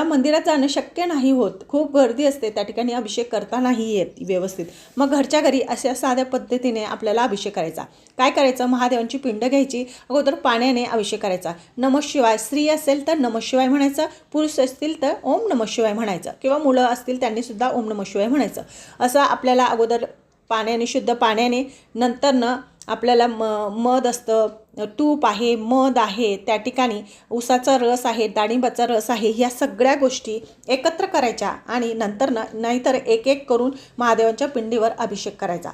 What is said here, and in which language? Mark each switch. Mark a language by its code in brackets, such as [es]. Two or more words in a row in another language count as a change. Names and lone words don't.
[mr] मंदिरात जाणं शक्य नाही होत, खूप गर्दी असते, त्या ठिकाणी अभिषेक करता नाही येत व्यवस्थित। मग घरच्या घरी अशा साध्या पद्धतीने आपल्याला अभिषेक करायचा। काय करायचं, महादेवांची पिंड घ्यायची, अगोदर पाण्याने अभिषेक करायचा। [sa] नमः शिवाय, [mr] स्त्री असेल तर [sa] नमः शिवाय [mr] म्हणायचं, पुरुष असतील तर [sa] ओम नमः शिवाय [mr] म्हणायचं किंवा मुलं असतील त्यांनी सुद्धा [sa] ओम नमः शिवाय [mr] म्हणायचं। असं आपल्याला अगोदर पाण्याने, शुद्ध पाण्याने, नंतर आपल्याला मध असतं, तूप आहे, मध आहे, त्या ठिकाणी उसाचा रस आहे, डाळिंबाचा रस आहे, ह्या सगळ्या गोष्टी एकत्र करायच्या आणि नंतर नाहीतर एक करून महादेवांच्या पिंडीवर अभिषेक करायचा।